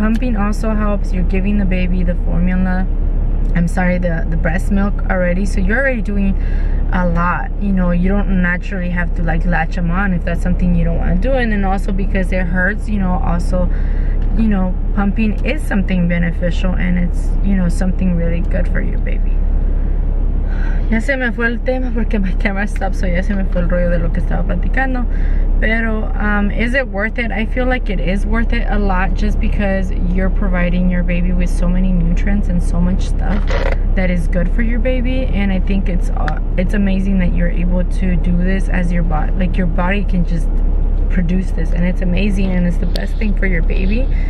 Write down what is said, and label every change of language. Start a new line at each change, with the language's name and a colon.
English: Pumping also helps. You're giving the baby the formula, the breast milk already, so you're already doing a lot. You don't naturally have to like latch them on if that's something you don't want to do. And then also because it hurts, pumping is something beneficial, and it's something really good for your baby.
Spanish: Ya se me fue el tema porque
English: my camera stopped, so
Spanish: ya se me fue el rollo de lo que estaba platicando.
English: Pero is it worth it? I feel like it is worth it a lot, just because you're providing your baby with so many nutrients and so much stuff that is good for your baby. And I think it's amazing that you're able to do this as your body. Like your body can just produce this, and it's amazing, and it's the best thing for your baby.